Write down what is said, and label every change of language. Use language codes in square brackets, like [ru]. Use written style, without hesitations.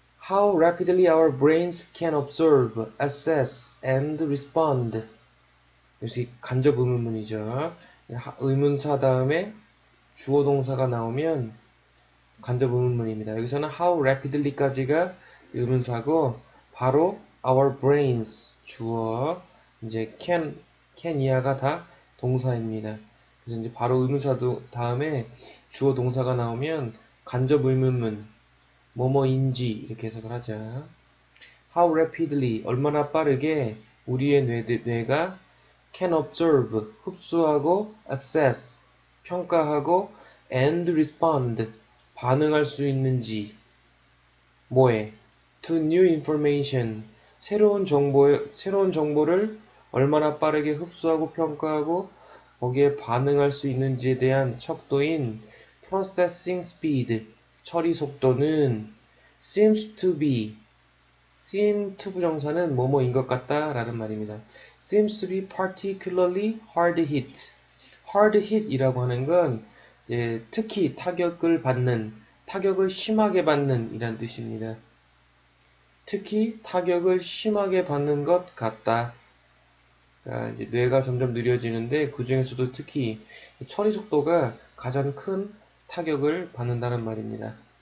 [en] How rapidly our brains can observe, assess, and respond. [ko] 역시 간접 의문문이죠. 의문사 다음에 주어 동사가 나오면 간접 의문문입니다. 여기서는 how rapidly까지가 의문사고 바로 our brains 주어 이제 can 이하가 다 동사입니다. 그래서 이제 바로 의문사 다음에 주어 동사가 나오면 간접 의문문 뭐뭐인지 이렇게 해석을 하자. [en] How rapidly [ko] 얼마나 빠르게 우리의 뇌가 [en] can observe [ko] 흡수하고 assess 평가하고 [en] and respond [ko] 반응할 수 있는지 뭐에 [en] to new information [ko] 새로운 정보를 얼마나 빠르게 흡수하고 평가하고 거기에 반응할 수 있는지에 대한 척도인 processing speed 처리 속도는 [en] seems to be [ko] seem to 부정사는 뭐뭐인 것 같다 라는 말입니다. [en] seems to be particularly hard hit. [ko] hard hit 이라고 하는 건 이제 특히 타격을 심하게 받는 이란 뜻입니다. 특히 타격을 심하게 받는 것 같다. 그러니까 이제 뇌가 점점 느려지는데 그 중에서도 특히 처리 속도가 가장 큰 타격을 받는다는 말입니다.